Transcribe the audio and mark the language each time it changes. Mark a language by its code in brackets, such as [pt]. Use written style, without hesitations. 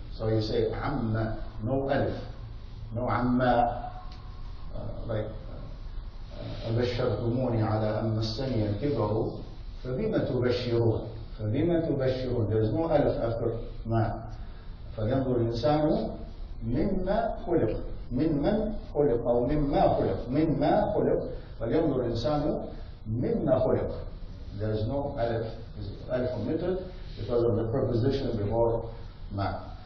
[en] So you say عَمَّ, no alif, no عَمَّ, like [ar] أبشرتموني على أن مسني الكبر فبما تبشرون. [en] There is no alif after ما. [ar] فينظر الإنسان مما خلق، من خلق أو مما خلق فلينظر الإنسان مما خلق. [en] There is no alif omitted because of the preposition before ما.